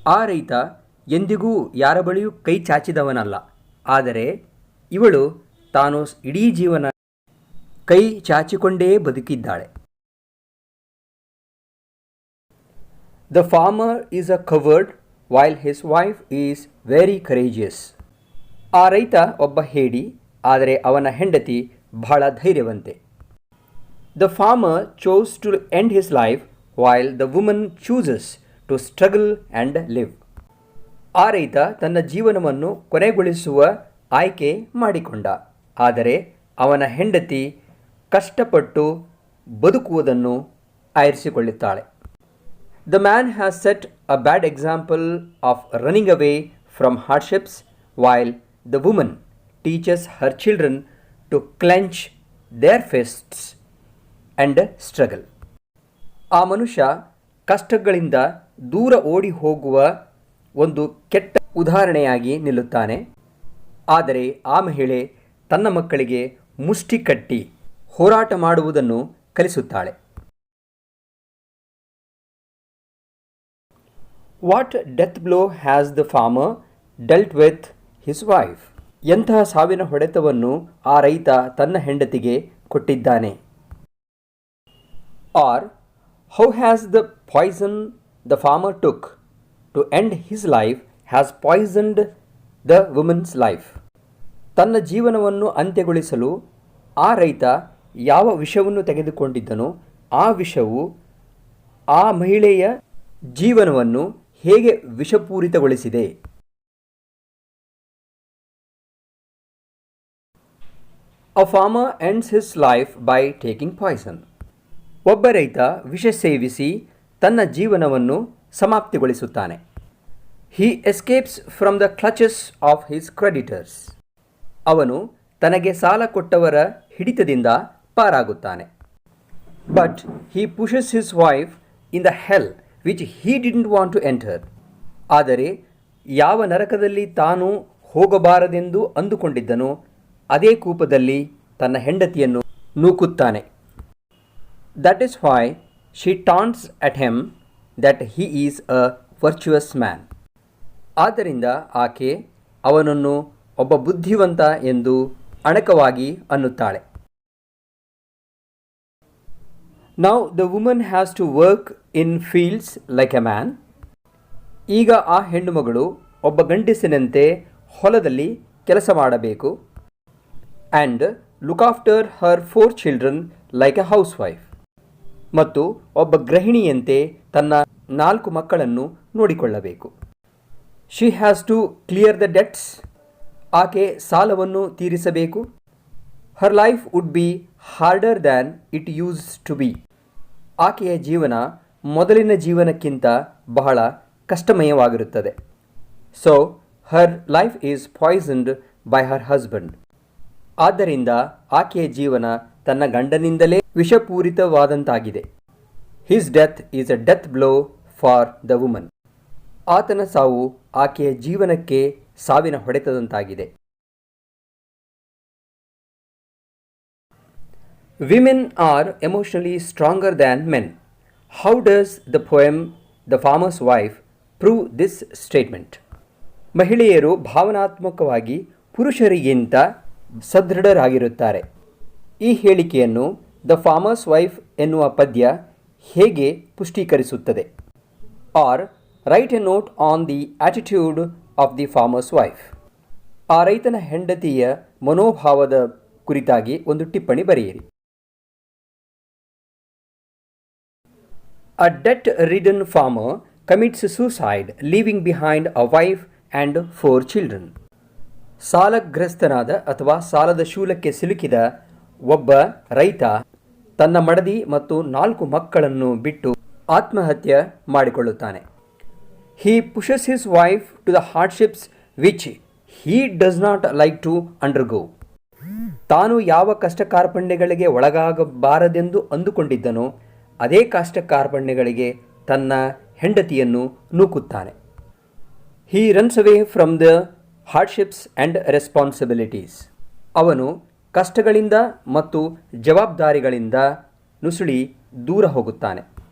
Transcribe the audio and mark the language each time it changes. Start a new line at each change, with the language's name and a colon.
Kannada: ಆ ರೈತ ಎಂದಿಗೂ ಯಾರ ಬಳಿಯೂ ಕೈ ಚಾಚಿದವನಲ್ಲ. ಆದರೆ ಇವಳು ತಾನು ಇಡೀ ಜೀವನ ಕೈ ಚಾಚಿಕೊಂಡೇ ಬದುಕಿದ್ದಾಳೆ.
English: The farmer is a coward while his wife is very courageous.
Kannada: ಆ ರೈತ ಒಬ್ಬ ಹೇಡಿ, ಆದರೆ ಅವನ ಹೆಂಡತಿ ಬಹಳ ಧೈರ್ಯವಂತೆ.
English: The farmer chose to end his life while the woman chooses to struggle and live.
Kannada: ಆ ರೈತ ತನ್ನ ಜೀವನವನ್ನು ಕೊನೆಗೊಳಿಸುವ ಆಯ್ಕೆ ಮಾಡಿಕೊಂಡ, ಆದರೆ ಅವನ ಹೆಂಡತಿ ಕಷ್ಟಪಟ್ಟು ಬದುಕುವುದನ್ನು ಆರಿಸಿಕೊಳ್ಳುತ್ತಾಳೆ.
English: The man has set a bad example of running away from hardships while the woman teaches her children to clench their fists and struggle.
Kannada: ಆ ಮನುಷ್ಯ ಕಷ್ಟಗಳಿಂದ ದೂರ ಓಡಿ ಹೋಗುವ ಒಂದು ಕೆಟ್ಟ ಉದಾಹರಣೆಯಾಗಿ ನಿಲ್ಲುತ್ತಾನೆ. ಆದರೆ ಆ ಮಹಿಳೆ ತನ್ನ ಮಕ್ಕಳಿಗೆ ಮುಷ್ಟಿ ಕಟ್ಟಿ ಹೋರಾಟ ಮಾಡುವುದನ್ನು ಕಲಿಸುತ್ತಾಳೆ.
English: What death blow has the farmer dealt with his wife.
Kannada: ಎಂತಹ ಸಾವಿನ ಹೊಡೆತವನ್ನು ಆ ರೈತ ತನ್ನ ಹೆಂಡತಿಗೆ ಕೊಟ್ಟಿದ್ದಾನೆ.
English: Or how has the poison the farmer took to end his life has poisoned the woman's life.
Kannada: ತನ್ನ ಜೀವನವನ್ನು ಅಂತ್ಯಗೊಳಿಸಲು ಆ ರೈತ ಯಾವ ವಿಷವನ್ನು ತೆಗೆದುಕೊಂಡಿದ್ದನೋ ಆ ವಿಷವು ಆ ಮಹಿಳೆಯ ಜೀವನವನ್ನು ಹೇಗೆ ವಿಷಪೂರಿತಗೊಳಿಸಿದೆ.
English: A farmer ends his life by taking poison.
Kannada: ಒಬ್ಬ ರೈತ ವಿಷ ಸೇವಿಸಿ ತನ್ನ ಜೀವನವನ್ನು ಸಮಾಪ್ತಿಗೊಳಿಸುತ್ತಾನೆ.
English: He escapes from the clutches of his creditors.
Kannada: ಅವನು ತನಗೆ ಸಾಲ ಕೊಟ್ಟವರ ಹಿಡಿತದಿಂದ ಪಾರಾಗುತ್ತಾನೆ.
English: But he pushes his wife in the hell which he didn't want to enter.
Kannada: ಆದರೆ ಯಾವ ನರಕದಲ್ಲಿ ತಾನು ಹೋಗಬಾರದೆಂದು ಅಂದುಕೊಂಡಿದ್ದನೋ ಅದೇ ಕೂಪದಲ್ಲಿ ತನ್ನ ಹೆಂಡತಿಯನ್ನು ನೂಕುತ್ತಾನೆ.
English: That is why she taunts at him that he is a virtuous man.
Kannada: ಆದ್ದರಿಂದ ಆಕೆ ಅವನನ್ನು ಒಬ್ಬ ಬುದ್ಧಿವಂತ ಎಂದು ಅಣಕವಾಗಿ ಅನ್ನುತ್ತಾಳೆ.
English: Now the woman has to work in fields like a man.
Kannada: ಈಗ ಆ ಹೆಣ್ಣುಮಗಳು ಒಬ್ಬ ಗಂಡಸಿನಂತೆ ಹೊಲದಲ್ಲಿ ಕೆಲಸ ಮಾಡಬೇಕು.
English: And look after her 4 children like a housewife.
Kannada: ಮತ್ತು ಒಬ್ಬ ಗೃಹಿಣಿಯಂತೆ ತನ್ನ 4 ಮಕ್ಕಳನ್ನು ನೋಡಿಕೊಳ್ಳಬೇಕು.
English: She has to clear the debts.
Kannada: ಆಕೆ ಸಾಲವನ್ನು ತೀರಿಸಬೇಕು.
English: Her life would be harder than it used to be.
Kannada: ಆಕೆಯ ಜೀವನ ಮೊದಲಿನ ಜೀವನಕ್ಕಿಂತ ಬಹಳ ಕಷ್ಟಮಯವಾಗಿರುತ್ತದೆ.
English: So her life is poisoned by her husband.
Kannada: ಆದ್ದರಿಂದ ಆಕೆಯ ಜೀವನ ತನ್ನ ಗಂಡನಿಂದಲೇ ವಿಷಪೂರಿತವಾದಂತಾಗಿದೆ.
English: His death is a death blow for the woman.
Kannada: ಆತನ ಸಾವು ಆಕೆಯ ಜೀವನಕ್ಕೆ ಸಾವಿನ ಹೊಡೆತದಂತಾಗಿದೆ.
English: Women are emotionally stronger than men. How does the poem The Farmer's Wife prove this statement?
Kannada: ಮಹಿಳೆಯರು ಭಾವನಾತ್ಮಕವಾಗಿ ಪುರುಷರಿಗಿಂತ ಸದೃಢರಾಗಿರುತ್ತಾರೆ. ಈ ಹೇಳಿಕೆಯನ್ನು ದ ಫಾರ್ಮರ್ಸ್ ವೈಫ್ ಎನ್ನುವ ಪದ್ಯ ಹೇಗೆ ಪುಷ್ಟೀಕರಿಸುತ್ತದೆ?
English: Or write a note on the attitude of the farmer's wife.
Kannada: ಆ ರೈತನ ಹೆಂಡತಿಯ ಮನೋಭಾವದ ಕುರಿತಾಗಿ ಒಂದು ಟಿಪ್ಪಣಿ ಬರೆಯಿರಿ.
English: A debt-ridden farmer commits suicide, leaving behind a wife and 4 children.
Kannada: ಸಾಲಗ್ರಸ್ತನಾದ ಅಥವಾ ಸಾಲದ ಶೂಲಕ್ಕೆ ಸಿಲುಕಿದ ಒಬ್ಬ ರೈತ ತನ್ನ ಮಡದಿ ಮತ್ತು 4 ಮಕ್ಕಳನ್ನು ಬಿಟ್ಟು ಆತ್ಮಹತ್ಯೆ ಮಾಡಿಕೊಳ್ಳುತ್ತಾನೆ.
English: He pushes his wife to the hardships which he does not like to undergo.
Kannada: ತಾನು ಯಾವ ಕಷ್ಟ ಕಾರ್ಪಣ್ಯಗಳಿಗೆ ಒಳಗಾಗಬಾರದೆಂದು ಅಂದುಕೊಂಡಿದ್ದನೋ ಅದೇ ಕಷ್ಟ ಕಾರ್ಪಣ್ಯಗಳಿಗೆ ತನ್ನ ಹೆಂಡತಿಯನ್ನು ನೂಕುತ್ತಾನೆ.
English: He runs away from the hardships and responsibilities.
Kannada: ಅವನು ಕಷ್ಟಗಳಿಂದ ಮತ್ತು ಜವಾಬ್ದಾರಿಗಳಿಂದ ನುಸುಳಿ ದೂರ ಹೋಗುತ್ತಾನೆ.